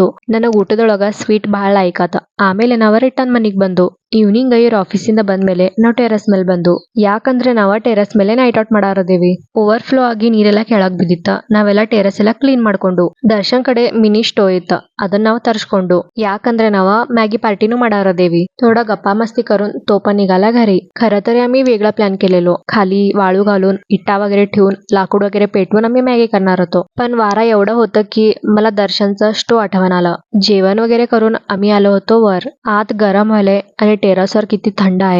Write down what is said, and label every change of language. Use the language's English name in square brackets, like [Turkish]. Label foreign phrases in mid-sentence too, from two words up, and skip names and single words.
[Kannada] ನನಗ್ ಊಟದೊಳಗ ಸ್ವೀಟ್ ಬಹಳ ಲೈಕ್ ಆತ. ಆಮೇಲೆ ನಾವ ರಿಟರ್ನ್ ಮನಿಗ್ ಬಂದು ಈವ್ನಿಂಗ್ ಇವ್ರ ಆಫೀಸಿಂದ ಬಂದ್ಮೇಲೆ ನಾವ್ ಟೆರಸ್ ಮೇಲೆ ಬಂದು. ಯಾಕಂದ್ರೆ ನಾವ ಟೆರಸ್ ಮೇಲೆ [English] night out [Kannada] ಮಾಡಾರದೇವಿ. [English] over flow [Kannada] ಆಗಿ ನೀರೆಲ್ಲಾ ಕೆಳಗ್ ಬಿದ್ದಿತ್ತ. ನಾವೆಲ್ಲ ಟೆರಸ್ ಎಲ್ಲ ಕ್ಲೀನ್ ಮಾಡ್ಕೊಂಡು ದರ್ಶನ್ ಕಡೆ [English] mini stove [Kannada] ಇತ್ತ. ಅದನ್ನ ನಾವ್ ತರ್ಸ್ಕೊಂಡು ಯಾಕಂದ್ರೆ ನಾವ ಮ್ಯಾಗಿ ಪಾರ್ಟೀನೂ ಮಾಡಾರದೇವಿ. [Marathi] थोडा गप्पा मस्ती करून तो पण निघाला घरी. खरं तर आम्ही वेगळा प्लॅन केलेलो. खाली वाळू घालून इटा वगैरे ठेवून लाकूड वगैरे पेटवून आम्ही मॅगी करणार होतो. पण वारा एवढं होतं की मला दर्शनचं स्टोव आठवण आलं. जेवण वगैरे करून आम्ही आलो होतो वर. आत गरम व्हायलंय आणि टेरेसवर किती थंड आहे.